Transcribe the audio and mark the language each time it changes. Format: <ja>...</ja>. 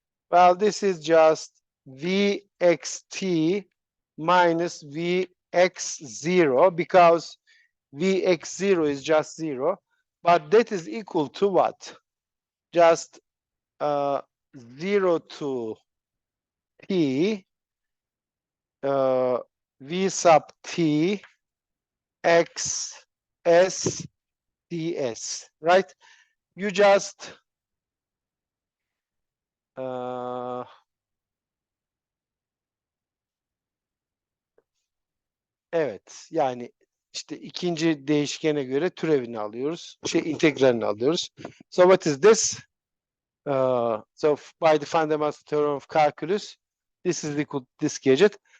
<en>Well, this is just Vxt minus Vx0 because Vx0 is just 0, but that is equal to what? Just 0 to P V sub T X S ds, right? You just</en> <tr>evet, yani işte ikinci değişkene göre türevini alıyoruz. İntegralini alıyoruz.</tr> <en>So what is this? So by the fundamental theorem of calculus, this is equal to this gadget.</en>